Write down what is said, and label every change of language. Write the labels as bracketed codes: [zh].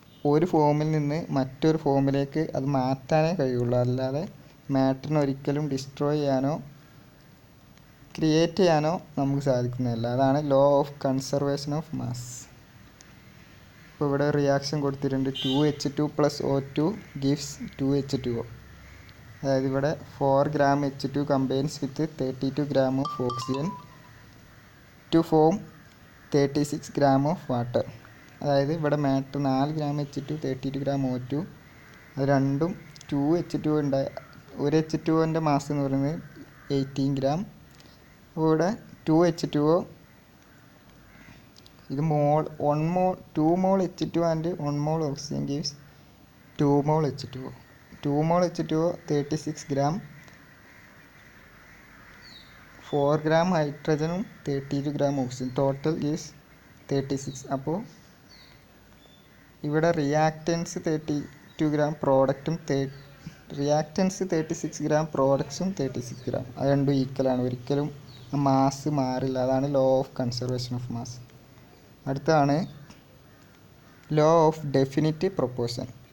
[ml] ഒരു ഫോമിൽ നിന്ന് മറ്റൊരു ഫോമിലേക്ക് അത് മാറ്റാനേ കഴിയുള്ളൂ. അല്ലാതെ മാറ്ററിനെ ഒരിക്കലും ഡിസ്ട്രോയ് ചെയ്യാനോ ക്രിയേറ്റ് ചെയ്യാനോ നമുക്ക് സാധിക്കുന്നതല്ല. അതാണ് law of conservation of mass. ഇപ്പോൾ ഇവിടെ റിയാക്ഷൻ കൊടുത്തിട്ടുണ്ട്. [en] 2H2 + O2 gives 2H2O. [ml] അതായത് ഇവിടെ [en] 4 gram H2 combines with 32 gram of oxygen to form 36 gram of water. [ml] അതായത് ഇവിടെ matter 4 gram H2 32 gram O2, അത് രണ്ടും 2H2 ഉണ്ടായി. ഒരു H2Oൻ്റെ മാസ് എന്ന് പറയുന്നത് 18 gram. അപ്പോൾ ഇവിടെ 2H2O, ഇത് മോൾ [en] 2 mol H2 and 1 mol oxygen gives 2 mol H2O. [ml] 2 mol H2O 36 gram, 4 gram ഹൈഡ്രജനും 32 gram ഓക്സിജൻ, ടോട്ടൽ ഗീവ്സ് 36. അപ്പോൾ ഇവിടെ reactance 32 gram പ്രോഡക്റ്റും reactance 36 gram പ്രോഡക്ട്സും 36 gram, അത് രണ്ടും ഈക്വലാണ്. ഒരിക്കലും മാസ് മാറില്ല. അതാണ് law of conservation of mass. അടുത്തതാണ് ലോ ഓഫ് ഡെഫിനിറ്റ് പ്രൊപ്പോർഷൻ.